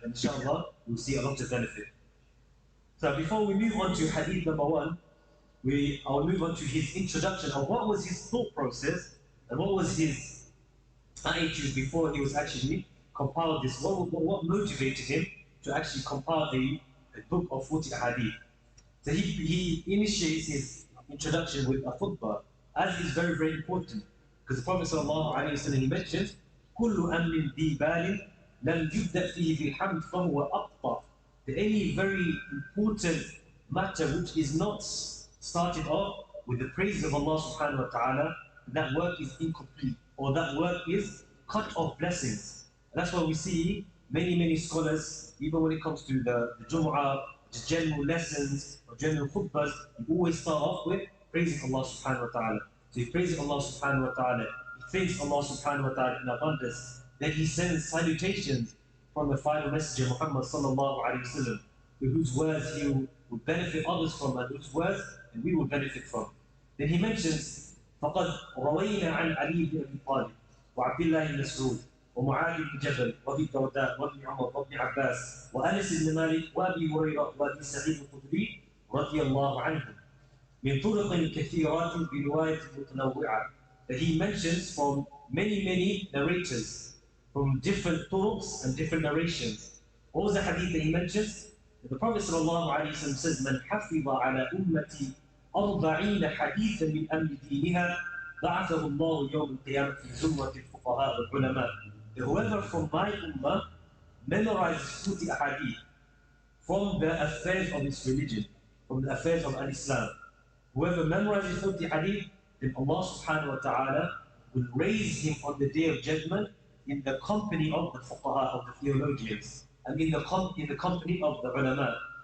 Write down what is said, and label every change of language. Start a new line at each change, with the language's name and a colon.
English: And inshallah, you'll see a lot of benefit. So before we move on to hadith number 1, I'll move on to his introduction of what was his thought process and what was his attitude before he was actually compiled this. What motivated him to actually compile a book of 40 hadith. So he initiates his introduction with a khutbah, as is very, very important. Because the Prophet ﷺ, he mentions,
Arabic: كُلُّ أَمْرٍ ذِي بَالٍ لم يبدأ فيه بالحمد فهو أبطأ.
English: Any very important matter which is not started off with the praise of Allah subhanahu wa ta'ala, that work is incomplete, or that work is cut off blessings. And that's why we see many scholars, even when it comes to the Jumu'ah, the general lessons or general khutbahs, you always start off with praising Allah subhanahu wa ta'ala. So you praise Allah subhanahu wa ta'ala, he thanks Allah subhanahu wa ta'ala in abundance, then he sends salutations from the final messenger Muhammad sallallahu alayhi wa sallam, whose words he will benefit others from, and whose words and we will benefit from. Then he mentions,
Arabic: فَقَدْ رَوَيْنَا عَنْ عَلِي بْنِ أَبِي طَالِبٍ وعبد الله بن مسعود ومعاذ بن جبل وابي الدرداء وابن عمر وابن عباس وانس بن مالك وابي هريره وابي سعيد الخدري رضي الله عنهم من طرق كثيرات بروايه متنوعه.
English: That he mentions from many narrators from different turuqs and different narrations. What was the hadith that he mentions? The Prophet ﷺ says,
Arabic: من حفظ على أمتي 40 حديثا من أمر دينها بعثه الله يوم القيامة في زمرة الفقهاء والعلماء.
English: Whoever from my ummah memorizes 40 ahadith from the affairs of his religion, from the affairs of Al-Islam, whoever memorizes 40 hadith, then Allah subhanahu wa ta'ala will raise him on the day of judgment in the company of the fuqaha, of the theologians, and in the company of the ulama.